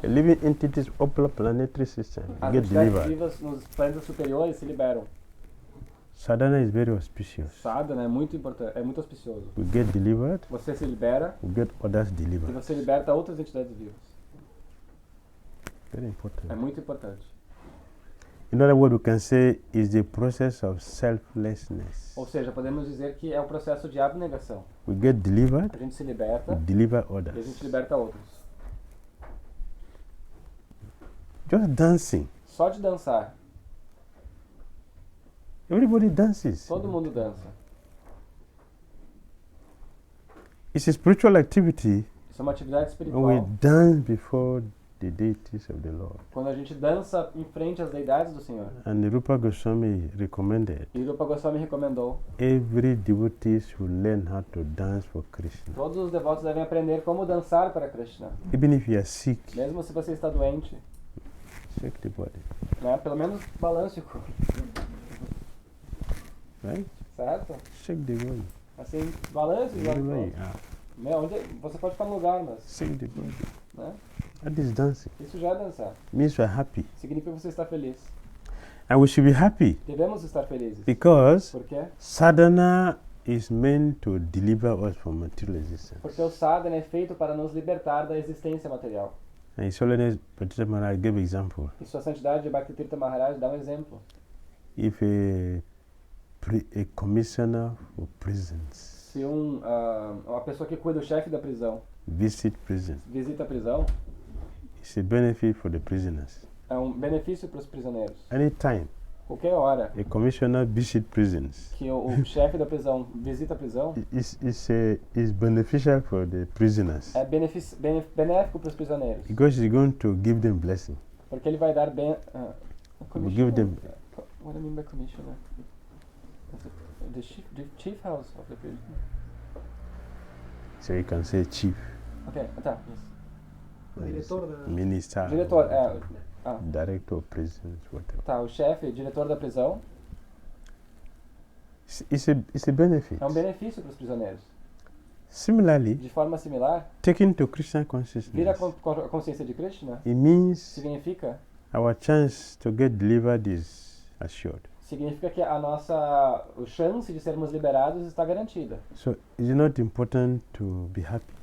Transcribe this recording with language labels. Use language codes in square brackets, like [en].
[en] the living entities of the planetary system as get [pt] entidades [en] delivered. [pt] vivas nos planetas superiores se liberam. [en] Sadhana is very auspicious. [pt] Sadhana é muito importante, é muito auspicioso. [en] We get delivered, [pt] Você se libera [en] we get others [pt] e [en] delivered. [pt] você liberta outras entidades vivas. [en] Very important. [pt] É muito importante. [en] In other words, we can say is the process of selflessness. [pt] Ou seja, podemos dizer que é o processo de abnegação. [en] We get delivered, [pt] A gente se [en] we [pt] liberta [en] deliver [pt] e a [en] others. [pt] gente liberta outros. [en] Just dancing. [pt] Só de dançar. [en] Everybody dances. [pt] Todo mundo dança. [en] It's a spiritual activity [pt] Isso é uma atividade [en] when we [pt] espiritual. [en] dance before the deities of the Lord. [pt] Quando a gente dança em frente às deidades do Senhor. [en] And Rupa Goswami recommended [pt] E Rupa Goswami recomendou: [en] every devotee should learn how to dance for Krishna. [pt] todos os devotos devem aprender como dançar para Krishna. [en] Even if you are sick, [pt] Mesmo se você está doente, [en] shake the body. [pt] né? Pelo menos balance o corpo, [en] Right? [pt] certo? [en] Shake the body. [pt] Assim, balance o [en] Wherever you [pt] corpo. [en] are. [pt] Né? Onde você pode ficar no lugar, mas, [en] Shake the body. [pt] né? [en] That is dancing. [pt] Isso já é dançar. [en] Means you are happy. [pt] Significa que você está feliz. [en] And we should be happy [pt] Devemos estar felizes. [en] because [pt] Por quê? [en] sadhana is meant to deliver us from material existence. [pt] Porque o sadhana é feito para nos libertar da existência material. [en] And His Holiness Bhattacharya Maharaj gave example. [pt] E Sua Santidade Bhakti Tirtha Maharaj dá um exemplo. [en] If a commissioner for prisons [pt] Se uma pessoa que cuida, o chefe da prisão, [en] visit prison, [pt] visita a prisão, [en] it's a benefit for the prisoners. [pt] é um benefício para os prisioneiros. [en] Anytime [pt] Qualquer hora [en] a commissioner visit prisons, [pt] que o chefe da prisão visita a prisão, [en] is beneficial for the prisoners [pt] é benéfico para os prisioneiros. [en] because he's going to give them blessing. [pt] Porque ele vai dar [en] Will give them What do I mean by commissioner? The chief house of the prison. so you can say chief, [pt] Ok, tá, isso. O diretor da... [en] minister, [pt] Diretor, [en] director of prisons, whatever. [pt] tá, o chefe, diretor da prisão, [en] It's a benefit. [pt] é um benefício para os prisioneiros. [en] Similarly, [pt] De forma similar, [en] taking to Krishna [pt] vir [en] consciousness, [pt] a consciência de Krishna [en] it means [pt] significa [en] our chance to get delivered is assured. [pt] que a chance de sermos liberados está garantida. [en] So is it not important to be happy?